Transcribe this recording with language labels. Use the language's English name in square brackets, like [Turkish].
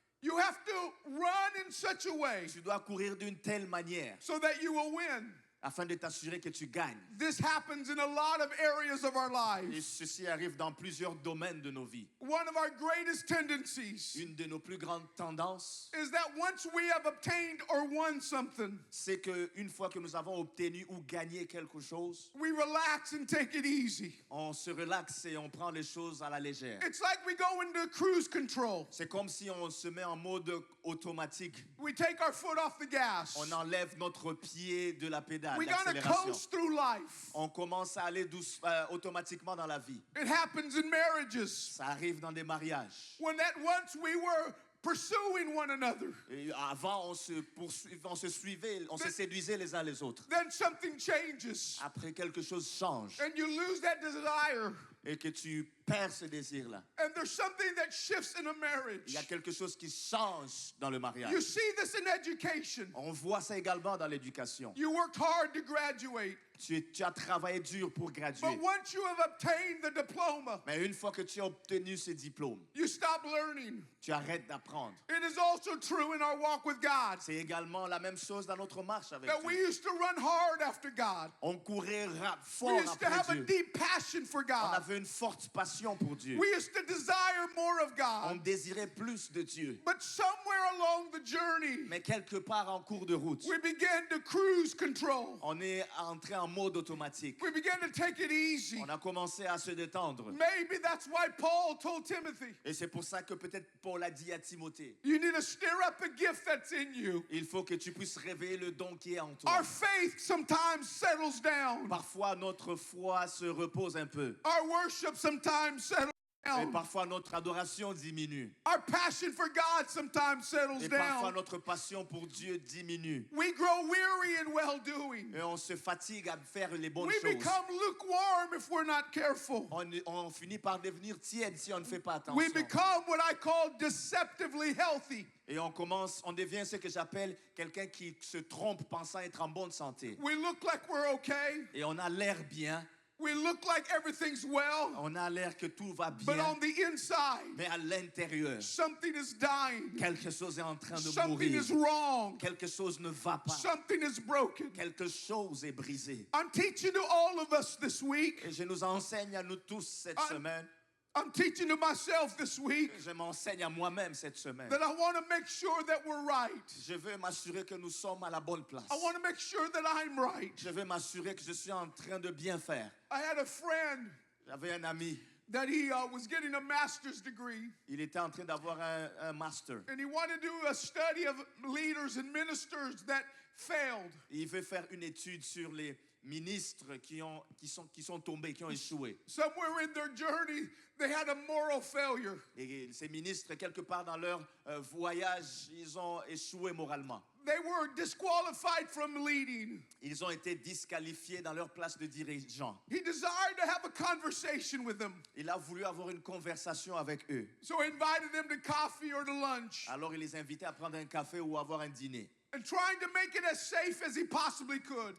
[English] You have to run in such a way [French] Tu dois courir d'une telle manière [English] so that you will win. [French] afin de t'assurer que tu gagnes. [English] This happens in a lot of areas of our [French] Et [English] lives. [French] ceci arrive dans plusieurs domaines de nos vies. [English] One of our greatest tendencies [French] Une de nos plus grandes tendances, [English] is that once we have obtained or won something, [French] c'est qu'une fois que nous avons obtenu ou gagné quelque chose, [English] we relax and take it easy. [French] on se relaxe et on prend les choses à la légère. [English] It's like we go into cruise control. [French] C'est comme si on se met en mode automatique. [English] We take our foot off the gas. [French] On enlève notre pied de la pédale [English] We gotta [French] d'accélération. [English] coast through life. [French] On commence à aller automatiquement dans la vie. [English] It happens in marriages. [French] Ça arrive dans des mariages. [English] When that once we were pursuing one another. [French] Et avant, on se suivait, on se séduisait les uns les autres. [English] Then something changes, [French] Après, quelque chose change [English] and you lose that desire. [French] et que tu perds ce désir-là. [English] And there's something that shifts in a [French] Il [English] marriage. [French] y a quelque chose qui change dans le mariage. [English] You see this in education. [French] On voit ça également dans l'éducation. [English] You worked hard to graduate, [French] Tu as travaillé dur pour graduer. [English] but once you have obtained the diploma, [French] Mais une fois que tu as obtenu ce diplôme, [English] you stop learning. [French] tu arrêtes d'apprendre. [English] It is also true in our walk with God [French] C'est également la même chose dans notre marche avec [English] that we [French] Dieu. [English] used to run hard after God. [French] On courait [English] We [French] fort [English] used to [French] après [English] have a [French] Dieu. [English] deep passion for [French] On [English] God. [French] avait une forte passion pour Dieu. [English] We used to desire more of [French] On [English] God. [French] désirait plus de Dieu. [English] But somewhere along the journey, [French] Mais quelque part en cours de route, [English] we began to cruise control. [French] on est entré en mode automatique. [English] We began to take it easy. [French] On a commencé à se détendre. [English] Maybe that's why Paul told Timothy, [French] Et c'est pour ça que peut-être Paul a dit à Timothée, [English] you need to stir up a gift that's in you. [French] il faut que tu puisses réveiller le don qui est en toi. [English] Our faith sometimes settles down. [French] Parfois, notre foi se repose un peu. [English] Our worship sometimes settles [French] Et [English] down. [French] parfois, notre adoration diminue. [English] Our passion for God sometimes settles [French] Et parfois, [English] down. [French] notre passion pour Dieu diminue. [English] We grow weary in well-doing. [French] Et on se fatigue à faire les bonnes [English] We [French] choses. [English] become lukewarm if we're not careful. [French] On finit par devenir tiède si on ne fait pas [English] We [French] attention. [English] become what I call deceptively healthy. [French] Et on devient ce que j'appelle quelqu'un qui se trompe pensant être en bonne santé. [English] We look like we're okay. [French] Et on a l'air bien, [English] We look like everything's well. [French] on a l'air que tout va [English] But [French] bien, [English] on the inside, [French] mais à l'intérieur, [English] something is dying. [French] quelque chose est en train de [English] Something [French] mourir. [English] is wrong. [French] Quelque chose ne va pas. [English] Something is broken. [French] Quelque chose est brisé. [English] I'm teaching to all of us this week. [French] Et je nous enseigne à nous tous cette semaine. [English] I'm teaching to myself this week [French] Je m'enseigne à moi-même cette semaine. [English] that I want to make sure that we're right. [French] Je veux m'assurer que nous sommes à la bonne place. [English] I want to make sure that I'm right. [French] Je veux m'assurer que je suis en train de bien faire. [English] I had a friend [French] J'avais un ami, [English] that he was getting a master's degree, [French] il était en train d'avoir un master. [English] and he wanted to do a study of leaders and ministers that failed. [French] Il veut faire une étude sur les ministres qui sont tombés, qui ont échoué. [English] Somewhere in their journey, they had a moral failure. [French] Et ces ministres, quelque part dans leur voyage, ils ont échoué moralement. [English] They were disqualified from leading. [French] Ils ont été disqualifiés dans leur place de dirigeant. [English] He desired to have a conversation with them, [French] Il a voulu avoir une conversation avec eux. [English] so he invited them to coffee or to lunch, [French] Alors il les invitait à prendre un café ou à avoir un dîner. [English] and trying to make it as safe as he possibly could.